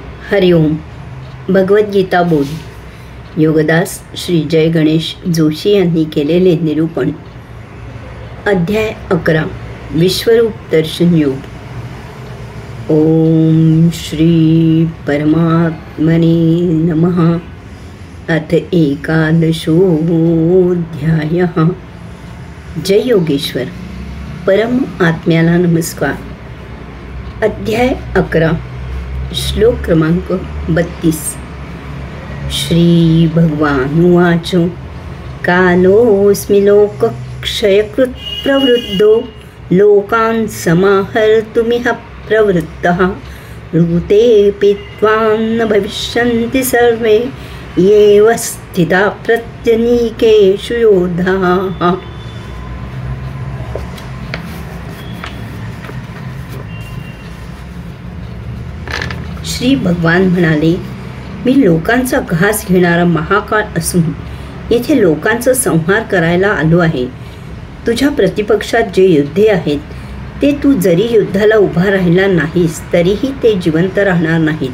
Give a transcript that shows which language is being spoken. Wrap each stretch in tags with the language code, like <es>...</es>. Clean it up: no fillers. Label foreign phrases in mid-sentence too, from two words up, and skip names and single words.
<mr>हरिओम. भगवद्गीता बोध. योगदास श्री जय गणेश जोशी यांनी केलेले निरूपण. अध्याय 11. विश्वरूप दर्शन योग.</mr> <sa>ओम श्री परमात्मने नमः. अथ एकादशोऽध्यायः.</sa> <mr>जय योगेश्वर. परम आत्म्याला नमस्कार. अध्याय 11. श्लोक क्रमांक 32.</mr> <sa>श्री भगवानुवाच. कालोऽस्मि लोकक्षयकृत् प्रवृद्धो लोकान् समाहर्तुमिह प्रवृत्तः. ऋतेऽपि त्वां न भविष्यन्ति सर्वे येव स्थिता प्रत्यनीकेषु योधाः.</sa> <mr>श्री भगवान म्हणाले, मी लोकांचा घास घेणारा महाकाळ असून येथे लोकांचा संहार करायला आलो आहे. तुझ्या प्रतिपक्षात जे योद्धे आहेत ते तू जरी युद्धाला उभा राहिला नाहीस तरीही ते जिवंत राहणार नाहीत.</mr>